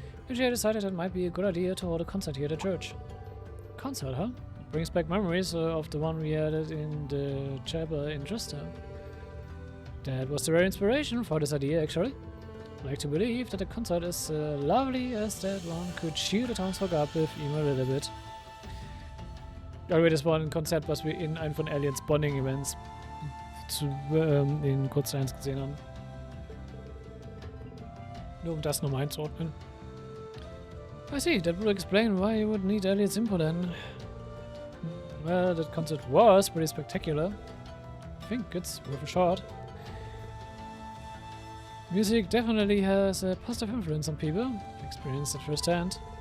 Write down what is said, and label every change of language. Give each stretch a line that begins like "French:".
English: Actually, I decided it might be a good idea to hold a concert here at the church. Concert, huh? It brings back memories of the one we had in the chapel in Justa. That was the very inspiration for this idea, actually. I'd like to believe that the concert is lovely as that one could cheer the townsfolk up with even a little bit.
German: Das war ein Konzert, was wir in einem von Aliens Bonding Events in Kurz 1 gesehen haben. Nur um das nochmal einzuordnen.
English: I see, that would explain why you would need Elliot's input then. Well, that concert was pretty spectacular. I think it's worth a shot. Music definitely has a positive influence on people, experienced at first hand.